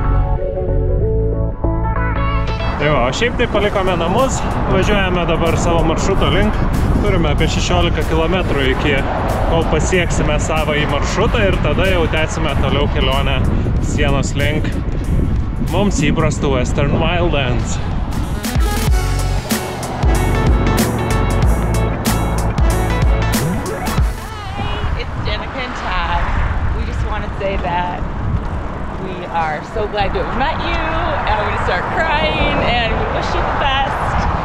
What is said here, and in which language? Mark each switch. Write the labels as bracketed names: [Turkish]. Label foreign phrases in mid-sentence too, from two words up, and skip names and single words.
[Lithuanian] Tai va, o šiaip tai palikome namus, važiuojame dabar savo maršruto link. Turime apie 16 km iki kol pasieksime savąjį maršrutą ir tada jau tęsime toliau kelionę sienos link mums įprastų Western Wildlands. [English] Say that we are so glad to have met you, and we're gonna start crying, and we wish you the best.